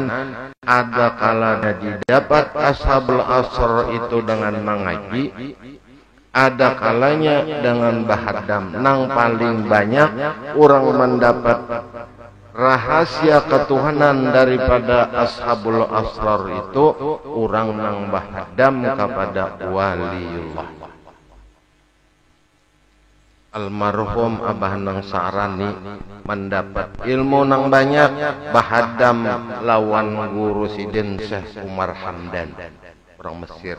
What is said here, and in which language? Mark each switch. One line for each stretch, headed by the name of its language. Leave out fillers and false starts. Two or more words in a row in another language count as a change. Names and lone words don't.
Banjar: Ada kalanya didapat
Arabic: أصحاب الأسرار
Banjar: itu dengan mengaji, ada kalanya dengan bahadam. Nang paling banyak orang mendapat rahasia ketuhanan daripada
Arabic: أصحاب الأسرار
Banjar: itu orang nang bahadam kepada waliullah. Almarhum Abah Nang Sa'rani mendapat ilmu nang banyak bahadam lawan guru Sidin Syekh Umar Hamdan orang Mesir.